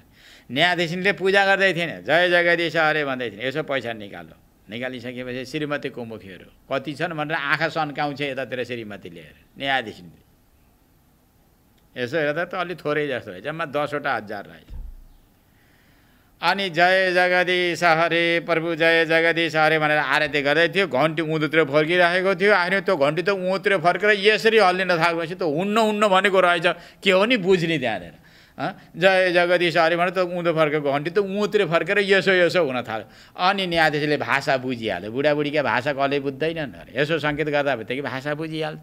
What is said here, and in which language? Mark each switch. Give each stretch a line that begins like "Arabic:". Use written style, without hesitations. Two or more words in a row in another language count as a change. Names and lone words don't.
Nepali: न्यायाधीशले पूजा गर्दै थिएन,
Hindi: जय जगदीश अरे
Nepali: भन्दै थिएन, यसो पैसा निकालो, निकालिसकेपछि श्रीमतीको मुख हेरो कति छन् भनेर आँखा सन्काउँछ यतातिर श्रीमतीले, न्यायाधीशले यसो हेर्दा त अलि थोरै जस्तो रहेछ, जम्मा 10वटा हजार रहेछ। अनि
Hindi: जय जगदीश हरे प्रभु जय जगदीश हरे
Nepali: भनेर आरती गर्दै थियो, घन्टी उँधोतिर फर्किराखेको थियो। आखिर त्यो घन्टी त उँधोतिर फर्केर यसरी हल्लिन थालेपछि त हुन्न भनेको रहेछ, के हो नि बुझ्ने त्यहाँनिर।
Hindi: जय जगदीश हरे
Nepali: भने त उँधो फर्केको घन्टी त उँधोतिर फर्केर यसो हुन थाल्यो। अनि न्यायाधीशले भाषा बुझिहाल्यो, बुढाबुढीका भाषा कसले बुझ्दैनन् अरे, यसो सङ्केत गर्दा बित्तिकै भाषा बुझिहाल्यो।